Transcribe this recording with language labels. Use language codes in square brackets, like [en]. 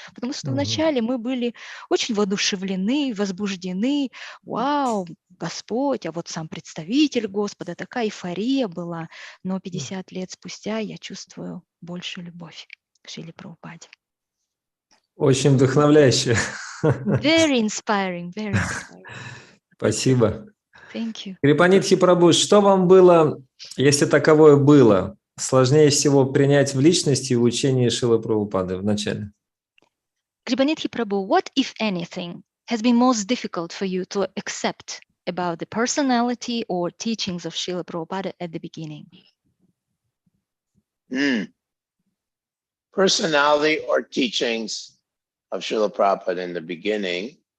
[ru] Потому что в начале мы были очень воодушевлены, возбуждены. Вау, Господь, а вот сам представитель Господа, такая эйфория была. Но 50 лет спустя я чувствую большую любовь к Шриле Прабхупаде. Очень вдохновляюще. [en] Very inspiring, very inspiring. [ru] Спасибо. [en] Thank you. [ru] Крипанидхи Прабhu, что вам было, если таковое было, сложнее всего принять в личности и учении Шрилы Прабхупады в начале? [en] Крипанидхи Prabhu, what, if anything, has been most difficult for you to accept about the personality or teachings of Srila Prabhupada at the beginning? Personality or teachings. of Srila Prabhupada in the beginning.